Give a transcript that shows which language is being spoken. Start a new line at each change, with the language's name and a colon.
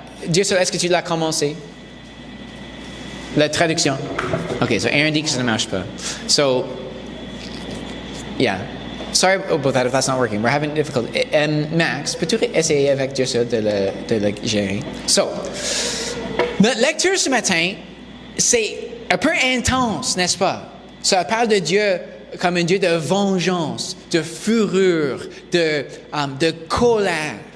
French: Dieu seul, est-ce que tu l'as commencé? La traduction. OK, so Aaron dit que ça ne marche pas.
English: So, yeah. Sorry about that if that's not working. We're having difficulty.
French: Max, peux-tu essayer avec Dieu seul de le gérer? So, notre lecture ce matin, c'est un peu intense, n'est-ce pas? Ça parle de Dieu comme un Dieu de vengeance, de fureur, de colère.